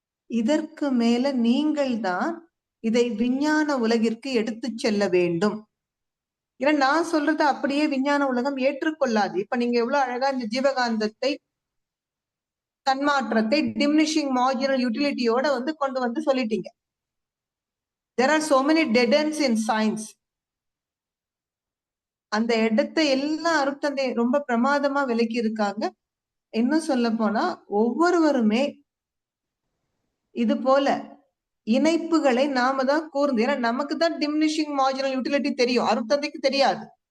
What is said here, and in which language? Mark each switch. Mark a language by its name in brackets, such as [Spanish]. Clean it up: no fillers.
[Tamil] இதற்கு மேல நீங்கள் தான் இதை விஞ்ஞான உலகிற்கு எடுத்து செல்ல வேண்டும். ஏன்னா நான் சொல்றது அப்படியே விஞ்ஞான உலகம் ஏற்றுக்கொள்ளாது. இப்ப நீங்க எவ்வளவு அழகா இந்த ஜீவகாந்தத்தை தன்மாற்றத்தை டிமினிஷிங் மார்ஜினல் யூட்டிலிட்டியோட கொண்டு வந்து சொல்லிட்டீங்க. [English] There are so many dead ends in science. [Tamil] அந்த இடத்தை எல்லாம் அருட்தந்தை ரொம்ப பிரமாதமா விலக்கி இருக்காங்க. இன்னும் சொல்ல போனா ஒவ்வொருவருமே இது போல இணைப்புகளை நாம தான் கூர்ந்து, ஏன்னா நமக்கு தான் டிமினிஷிங் மார்ஜினல் யூட்டிலிட்டி தெரியும், அருட்தந்தைக்கு தெரியாது.